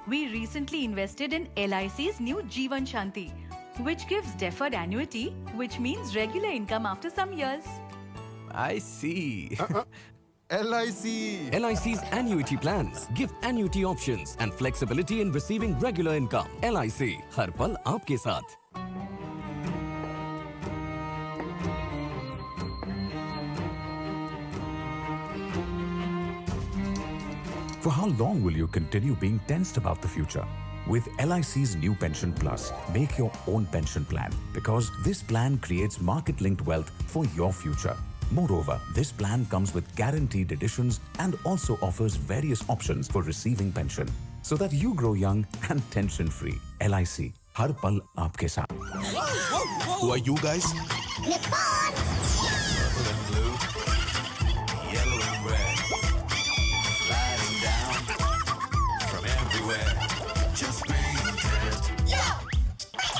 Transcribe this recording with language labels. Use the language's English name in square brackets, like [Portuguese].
[English] We recently invested in LIC's new Jeevan Shanti, which gives deferred annuity, which means regular income after some years. I see. LIC. LIC's annuity plans give annuity options and flexibility in receiving regular income. [Hindi] LIC हर पल आपके साथ. [English] For how long will you continue being tensed about the future? With LIC's new Pension Plus, make your own pension plan because this plan creates market-linked wealth for your future. Moreover, this plan comes with guaranteed additions and also offers various options for receiving pension so that you grow young and tension-free. [Hindi] LIC, हर पल आपके साथ. [English] Who are you guys? Nippon! Purple and blue, yellow and red, sliding down from everywhere. Just being dead.